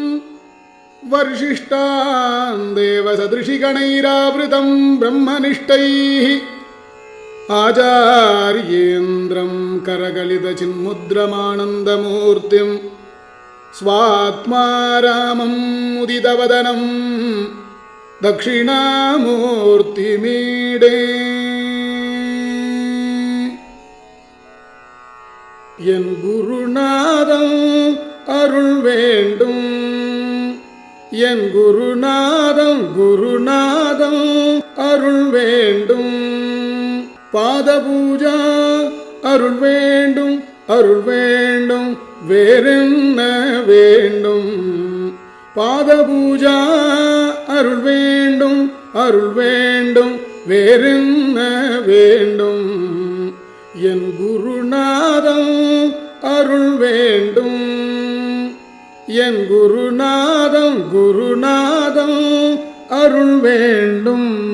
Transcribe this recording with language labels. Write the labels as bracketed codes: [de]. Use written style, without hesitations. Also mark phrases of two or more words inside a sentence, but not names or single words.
[sa] वर्षिष्ठान् देवसदृशिगणैरावृतं ब्रह्मनिष्ठैः आचार्येन्द्रं करकलितचिन्मुद्रमानन्दमूर्तिं स्वात्मा रामं मुदितवदनं दक्षिणामूर्तिमीडे। [ta] என் குருநாதம் அருள் வேண்டும், என் குருநாதம் அருள் வேண்டும், பாத பூஜா அருள் வேண்டும், அருள் வேண்டும், வேறென்ன வேண்டும், பாத பூஜா அருள் வேண்டும், அருள் வேண்டும், வேறென்ன வேண்டும், என் குருநாதம் அருள் வேண்டும், என் குருநாதம் அருள் வேண்டும்.